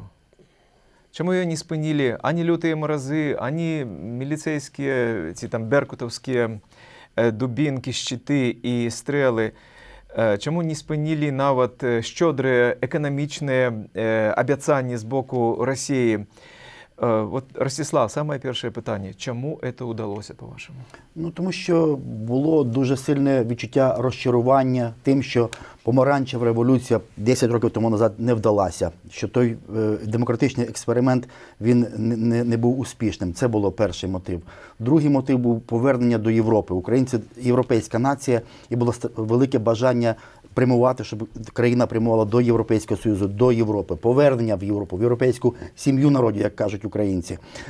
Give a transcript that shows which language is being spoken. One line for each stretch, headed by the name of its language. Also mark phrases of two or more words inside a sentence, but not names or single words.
Belarusian: Чаму ее не спынілі ані лютыя маразы, ані міліцэйскія ці там беркутаўскія дубінкі, шчыты і стрэлы? Чаму не спынілі нават шчодрыя эканамічныя абяцанні з боку Расіі? Вот, Ростислав, самое першае пытанне.
Ukrainian: Чаму це удалося, по-вашому? Ну, тому що було дуже сильне відчуття розчарування тим, що помаранчева революція 10 років тому назад не вдалася. Що той демократичний експеримент, він не був успішним. Це було перший мотив. Другий мотив був повернення до Європи. Українці – європейська нація, і було велике бажання прямувати, щоб країна прямувала до Європейського Союзу, до Європи, повернення в Європу, в європейську сім'ю народів, як кажуть українці.